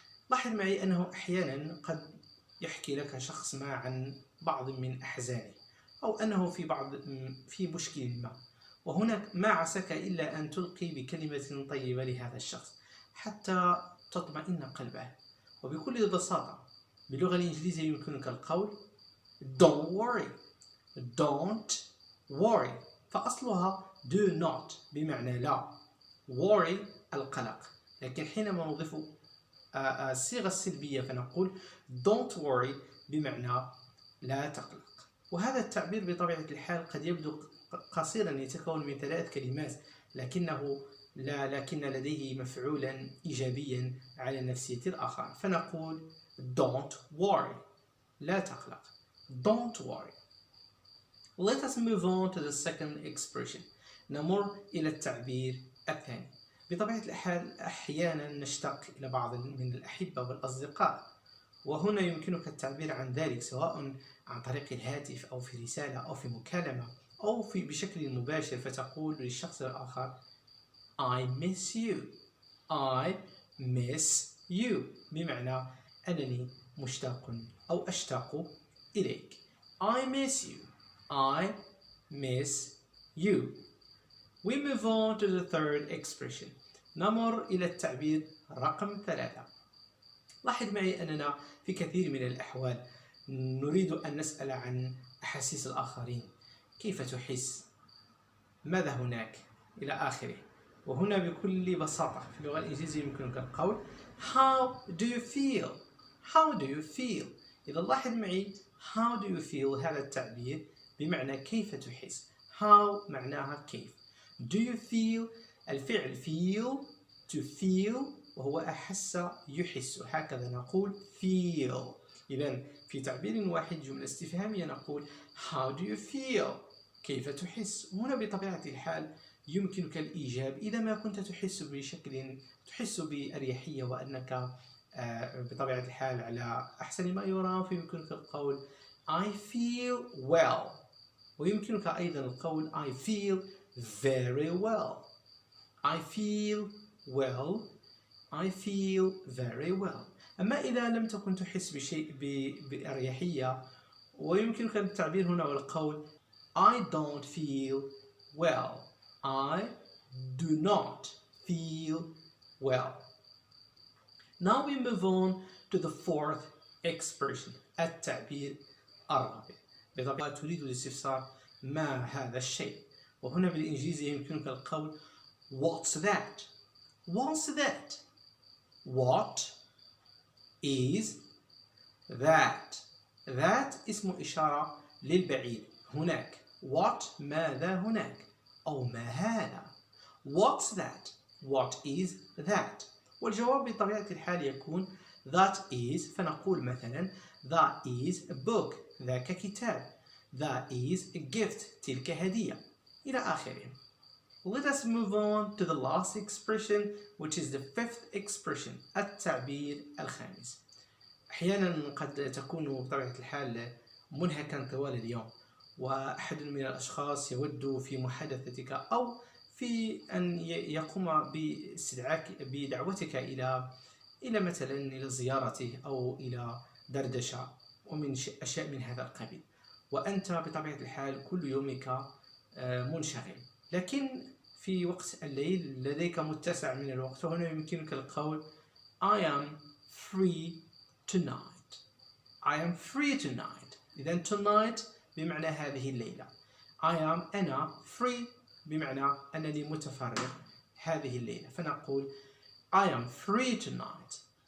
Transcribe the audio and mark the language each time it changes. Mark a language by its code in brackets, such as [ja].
[ar] لاحظ معي أنه أحيانا قد يحكي لك شخص ما عن بعض من أحزانه أو أنه في مشكل ما، وهناك ما عساك إلا أن تلقي بكلمة طيبة لهذا الشخص حتى تطمئن قلبه. وبكل بساطة باللغة الإنجليزية يمكنك القول [en] don't worry. [ar] فأصلها [en] do not [ar] بمعنى لا، worry القلق. لكن حينما نضيف الصيغة السلبية فنقول [en] don't worry [ar] بمعنى لا تقلق. وهذا التعبير بطبيعة الحال قد يبدو قصيرا، يتكون من 3 كلمات، لكن لديه مفعولا إيجابيا على نفسية الآخر. فنقول [en] don't worry [ar] لا تقلق. [en] don't worry. Let us move on to the second expression. [ar] نمر إلى التعبير الثاني. بطبيعة الحال أحيانا نشتاق إلى بعض من الأحبة والأصدقاء، وهنا يمكنك التعبير عن ذلك سواء عن طريق الهاتف أو في رسالة أو في مكالمة أو بشكل مباشر، فتقول للشخص الآخر [en] I miss you. I miss you [ar] بمعنى أنني مشتاق أو أشتاق إليك. [en] I miss you. I miss you. We move on to the third expression. [ar] نمر إلى التعبير رقم 3. لاحظ معي أننا في كثير من الأحوال نريد أن نسأل عن أحاسيس الآخرين، كيف تحس، ماذا هناك، إلى آخره. وهنا بكل بساطة في اللغة الإنجليزية يمكنك القول [en] How do you feel? How do you feel? [ar] إذا لاحظ معي [en] How do you feel [ar] هذا التعبير بمعنى كيف تحس. How معناها كيف. [en] Do you feel [ar] الفعل [en] feel to feel [ar] وهو أحس يحس، هكذا نقول [en] feel. [ar] إذن في تعبير واحد جملة استفهامية نقول [en] How do you feel؟ [ar] كيف تحس؟ هنا بطبيعة الحال يمكنك الإيجاب إذا ما كنت تحس بأريحية وأنك بطبيعة الحال على أحسن ما يرام، فيمكنك القول [en] I feel well. [ar] ويمكنك أيضا القول [en] I feel very well. I feel well. I feel very well. [ar] أما إذا لم تكن تحس بشيء بأريحية، ويمكنك التعبير هنا والقول [en] I don't feel well. I do not feel well. Now we move on to the fourth expression. [ar] التعبير الرابع. بطبيعة تريد الاستفسار ما هذا الشيء، وهنا بالإنجليزية يمكنك القول [en] What's that? What's that? What is that? [ar] That اسم إشارة للبعيد. هناك. What ماذا هناك أو ما هذا. [en] What's that? What is that? [ar] والجواب بطبيعة الحال يكون [en] that is، [ar] فنقول مثلا [en] that is a book، [ar] ذاك كتاب. [en] That is a gift، [ar] تلك هدية، إلى آخره. [en] Let us move on to the last expression, which is the fifth expression. [ar] التعبير الخامس. أحيانا قد تكون بطبيعة الحال منهكا طوال اليوم، وأحد من الأشخاص يود في محادثتك أو في أن يقوم بدعوتك إلى مثلا إلى زيارته أو إلى دردشة ومن أشياء من هذا القبيل، وأنت بطبيعة الحال كل يومك منشغل، لكن في وقت الليل لديك متسع من الوقت، وهنا يمكنك القول [en] I am free tonight. I am free tonight. [ar] إذن tonight بمعنى هذه الليلة. [en] I am [ar] أنا free بمعنى أنني متفرغ هذه الليلة، فنقول [en] I am free tonight.